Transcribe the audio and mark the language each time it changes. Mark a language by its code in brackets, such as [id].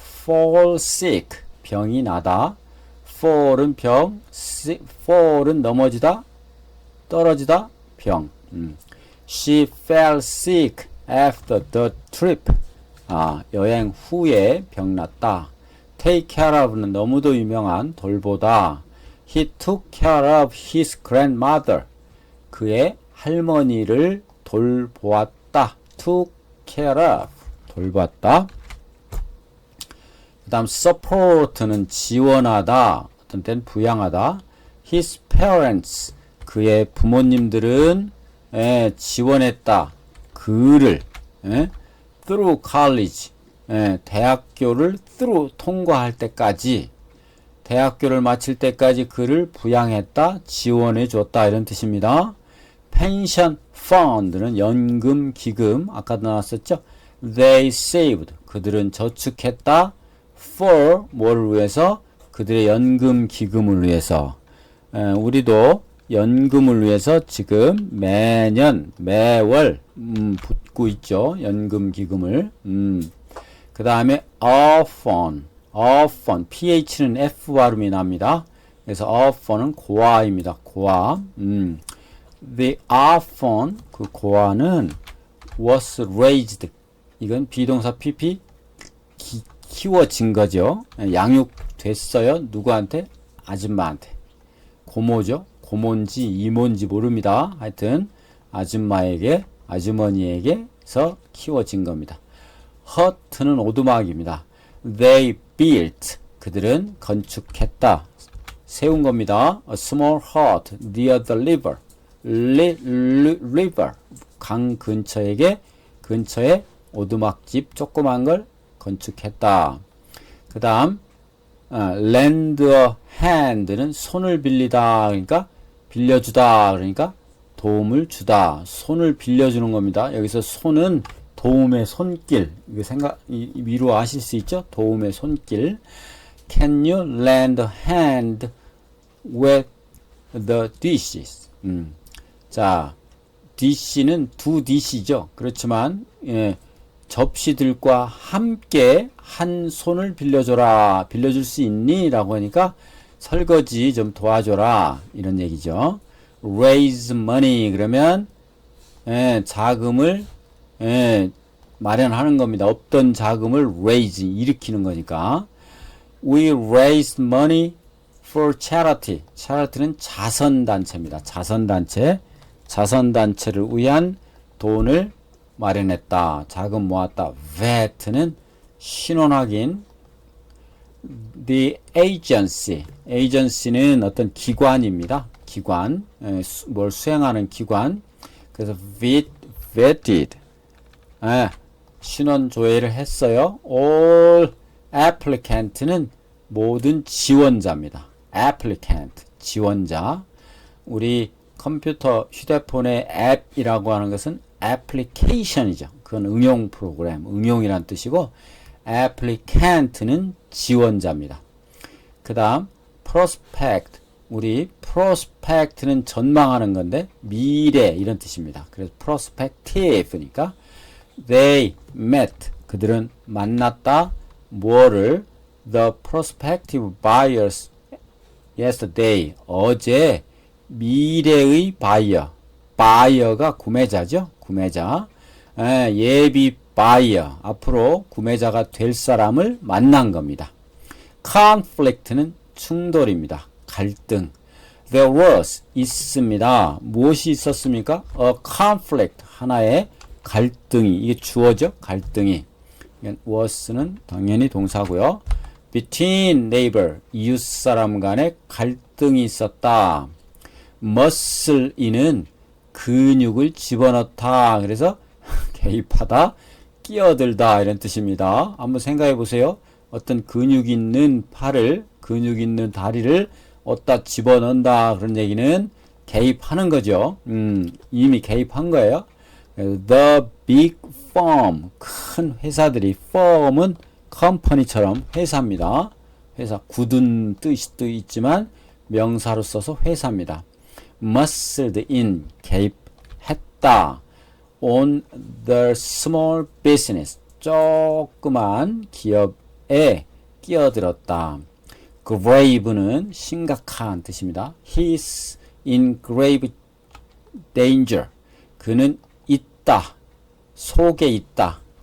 [ko] fall sick, 병이 나다. fall은 병, fall은 넘어지다, 떨어지다, 병. [en] She fell sick after the trip. [ko] 여행 후에 병났다. take care of는 너무도 유명한 돌보다. [en] He took care of his grandmother. [ko] 그의 할머니를 돌보았다. took care of, 돌봤다. 그 다음 support는 지원하다, 어떤 때는 부양하다. [en] His parents, [ko] 그의 부모님들은 지원했다. 그를 [en] through college, [ko] 대학교를 through, 통과할 때까지, 대학교를 마칠 때까지 그를 부양했다, 지원해줬다, 이런 뜻입니다. pension fund는 연금 기금, 아까도 나왔었죠. [en] They saved, [ko] 그들은 저축했다. for, 뭐를 위해서? 그들의 연금 기금을 위해서. 우리도 연금을 위해서 지금 매년, 매월 붓고 있죠. 연금 기금을. 그 다음에 often, ph는 F 발음이 납니다. 그래서 often은 고아입니다. 고아. [en] The often, [ko] 그 고아는 [en] was raised. [ko] 이건 비동사 PP, 키워진 거죠. 양육됐어요. 누구한테? 아줌마한테. 고모죠. 고모인지 이모인지 모릅니다. 하여튼 아줌마에게, 아주머니에게서 키워진 겁니다. hut는 오두막입니다. [en] They built, [ko] 그들은 건축했다, 세운 겁니다. [en] A small hut near the river. [ko] river, 강 근처에 오두막집 조그만 걸 건축했다. 그 다음 lend a hand는 손을 빌리다, 그러니까 빌려주다, 그러니까 도움을 주다, 손을 빌려주는 겁니다. 여기서 손은 도움의 손길, 이거 위로 아실 수 있죠? 도움의 손길. [en] Can you lend a hand with the dishes? [ko] 자, dish는 두 dish죠. 그렇지만 접시들과 함께 한 손을 빌려줘라. 빌려줄 수 있니? 라고 하니까 설거지 좀 도와줘라, 이런 얘기죠. raise money, 그러면 자금을 마련하는 겁니다. 없던 자금을 raise, 일으키는 거니까. [en] We raised money for charity. [ko] charity는 자선단체입니다. 자선단체를 위한 돈을 마련했다. 자금 모았다. VET는 신원확인. [en] The agency [ko] 는 어떤 기관입니다. 기관, 뭘 수행하는 기관. 그래서 vetted, 신원 조회를 했어요. [en] All applicant [ko] 는 모든 지원자입니다. applicant, 지원자. 우리 컴퓨터, 휴대폰의 앱이라고 하는 것은 application이죠. 그건 응용 프로그램, 응용이란 뜻이고, applicant는 지원자입니다. 그 다음 prospect, 우리 prospect는 전망하는 건데 미래, 이런 뜻입니다. 그래서 prospective니까 [en] they met, [ko] 그들은 만났다. 뭐를? [en] The prospective buyers yesterday, [ko] 어제 미래의 buyer가 구매자죠. 구매자. 예비 buyer, 앞으로 구매자가 될 사람을 만난 겁니다. conflict는 충돌입니다. 갈등. [en] There was, [ko] 있습니다. 무엇이 있었습니까? [en] A conflict, [ko] 하나의 갈등이, 이게 주어죠. 갈등이. was는 당연히 동사고요. [en] Between neighbor, [ko] 이웃 사람 간에 갈등이 있었다. muscle인은 근육을 집어넣다. 그래서 개입하다, 끼어들다, 이런 뜻입니다. 한번 생각해 보세요. 어떤 근육 있는 팔을, 근육 있는 다리를 어디다 집어넣는다, 그런 얘기는 개입하는 거죠. 이미 개입한 거예요. [en] The big firm, [ko] 큰 회사들이, firm은 company처럼 회사입니다. 회사, 굳은 뜻도 있지만 명사로 써서 회사입니다. [en] muscled in, [ko] 개입했다. [en] on the small business, [ko] 조그만 기업에 끼어들었다. grave는 심각한 뜻입니다. [en] He's in grave danger. [ko] 그는 있다. 속에 있다.